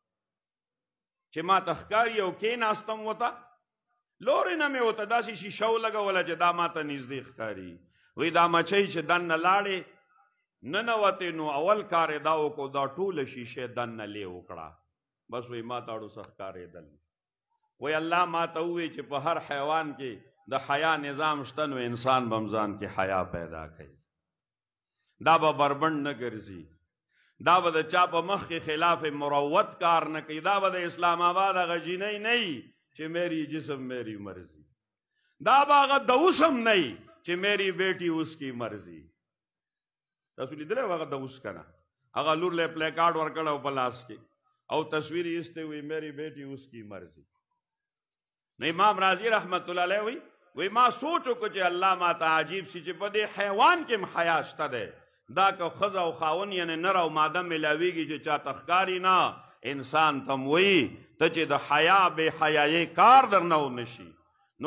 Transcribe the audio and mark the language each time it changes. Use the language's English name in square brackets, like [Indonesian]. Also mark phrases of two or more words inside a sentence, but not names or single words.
[Pashto] چې ما ته ښکاري او کېناستم ورته لورې نه مې ورته داسې شیشه ولګوله چې دا ما ته نږدې ښکاري وایي دا مچۍ چې دننه لاړې ننوتې نو اول کار یې دا وکړو دا ټوله شیشې دننه لې وکړه بس وایي ما ته اړو څه ښکارېدل وایي الله ما ته ووایي چې په هر حیوان کې د حیا نظام شته نو انسان به هم ځان کې حیا پیدا کوي دا به بربند نه ګرځي دا به د چا په مخ کې خلاف مروت کار نه کوي دا به د اسلام آباد هغه جینۍ نه وي چې [Urdu] میری جسم میری مرضی [Pashto] دا به هغه دوس هم نه وي چې [Urdu] میری بیٹی اس کی مرضی [Pashto] تاسو لیدلی هغه دوس که نه هغه لور له پلی کارډ ورکړی په لاس کې او تصویر یې ایستی وي [Urdu] میری بیٹی اس کی مرضی [Pashto] نو امام رازي رحمت الله علیه وی ما سوچ وکړو چې الله ما ته عجیب سي چې په دې حیوان کې هم حیا شته دی دا که ښځه او خاون یعنې نر او ماده ملاویږي چې چاته ښکاري نه انسان ته م وایي ته چې د حیا بې حیایۍ کار درنه ونشي نو